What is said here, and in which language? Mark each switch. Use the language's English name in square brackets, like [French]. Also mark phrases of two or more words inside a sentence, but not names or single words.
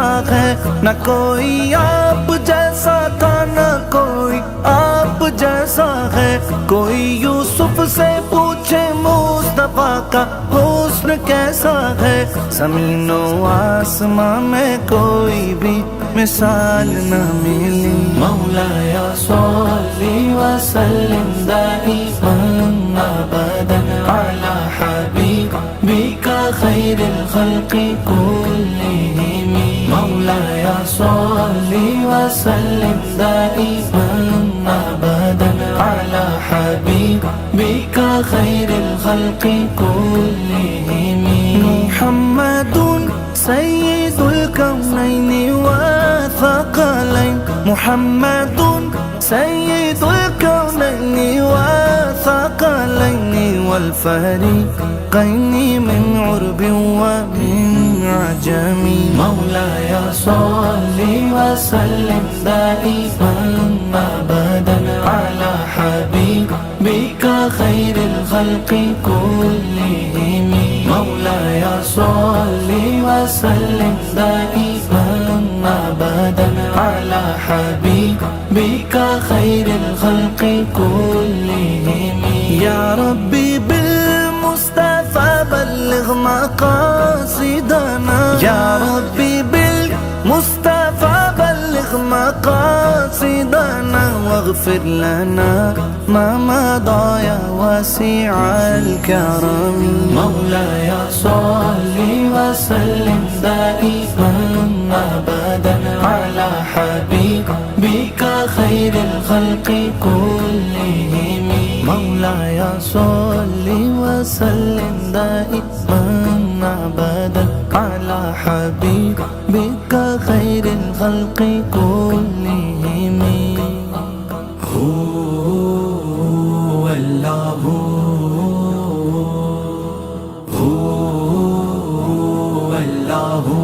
[Urdu] ہے نہ کوئی آپ جیسا تھا نہ کوئی آپ جیسا ہے کوئی یوسف سے پوچھے مصطفیٰ کا حسن کیسا ہے زمین و آسماں میں کوئی بھی مثال نہ ملی [Arabic] مولاي صلّ وسلّم دائماً أبداً على حبيبك خير الخلق كلهم مولاي صلّ وسلّم دائماً أبداً على حبيبك خير الخلق كلهم محمدٌ سيد الكونين والثقلين محمدٌ سيد الكونين والثقلين والفريقين من عرب ومن عجم مولاي صلّ وسلّم دائماً أبداً على حبيبك خير الخلق كلهم مولاي صلّ وسلّم دائماً أبداً على حبيبك خير الخلق كلهم يا ربي بالمصطفى بلّغ مقاصدنا يا ربي بالمصطفى بلّغ مقاصدنا واغفر لنا ما مضى يا واسع الكرم مولاي صلّ وسلّم دائماً أبداً على حبيبك خير الخلق كلهم مولاي صلّ وسلّم دائماً أبداً على حبيبك خير الخلق كلهم هو الله هو الله